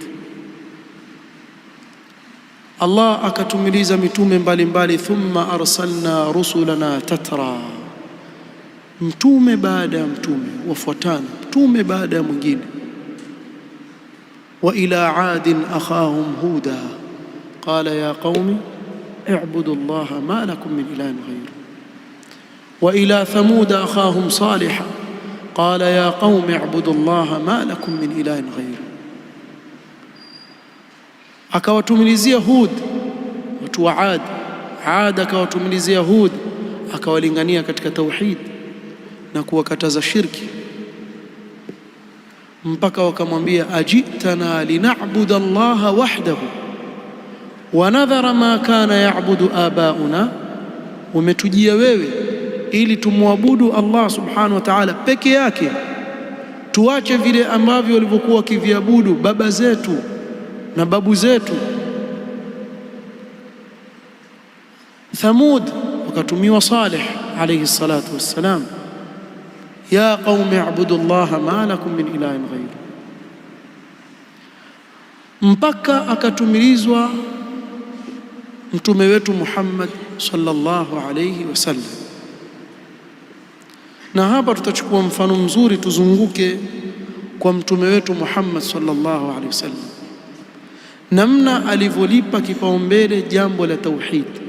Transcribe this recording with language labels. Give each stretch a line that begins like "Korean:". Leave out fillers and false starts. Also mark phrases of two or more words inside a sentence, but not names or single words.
Swahili: Allah akatumiliza mitume mbalimbali,
Arabic: ثم أرسلنا رسلنا تترا,
Swahili: mtume baada ya mtume wafuatana, mtume baada ya mwingine.
Arabic: وإلى عاد أخاهم هودا قال يا قوم اعبدوا الله ما لكم من إله غيره. وإلى ثمود أخاهم صالحا قال يا قوم اعبدوا الله ما لكم من إله غيره.
Swahili: Akawatumilizia Hud watu wa Ad, Ad akawatumilizia Hud, akawalingania katika tauhid na kuwakataza shirki, mpaka wakamwambia
Arabic: أجئتنا لنعبد الله وحده ونذر ما كان يعبد آباؤنا,
Swahili: umetujia wewe ili tumwabudu Allah subhanahu wa ta'ala peke yake, tuache vile ambavyo walivyokuwa wakiviabudu baba zetu na babu zetu. Thamud wakatumiwa Salih
Arabic: عليه الصلاة والسلام, يا قوم اعبدوا الله ما لكم من إله غيره,
Swahili: mpaka akatumilizwa mtume wetu Muhammad
Arabic: صلى الله عليه وسلم.
Swahili: Na hapa tutachukua mfano mzuri, tuzunguke kwa mtume wetu Muhammad
Arabic: صلى الله عليه وسلم,
Swahili: namna alivyolipa kipaumbele jambo la tauhid.